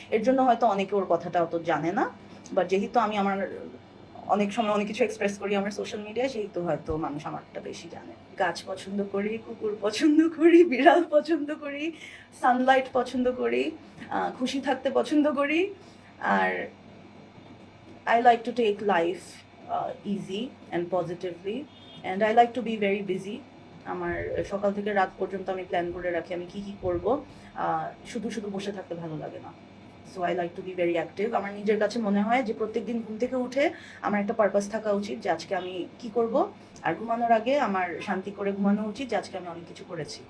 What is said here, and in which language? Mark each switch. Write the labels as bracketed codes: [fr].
[bn] এর জন্য হয়তো অনেকে ওর কথাটা অত জানে না, বাট যেহেতু আমি আমার অনেক সময় অনেক কিছু এক্সপ্রেস করি আমার সোশ্যাল মিডিয়ায়, সেহেতু হয়তো মানুষ আমারটা বেশি জানে। গাছ পছন্দ করি, কুকুর পছন্দ করি, বিড়াল পছন্দ করি, সানলাইট পছন্দ করি, খুশি থাকতে পছন্দ করি। আর [en] I like to take life easy and positively, and I like to be very busy. [bn] আমার সকাল থেকে রাত পর্যন্ত আমি প্ল্যান করে রাখি আমি কি কি করব। শুধু শুধু বসে থাকতে ভালো লাগে না। [en] So I like to be very active. [bn] আমার নিজের কাছে মনে হয় যে প্রত্যেকদিন ঘুম থেকে উঠে আমার একটা পারপাস থাকা উচিত, যে আজকে আমি কি করব। আর ঘুমানোর আগে আমার শান্তি করে ঘুমানো উচিত, যে আজকে আমি অনেক কিছু করেছি।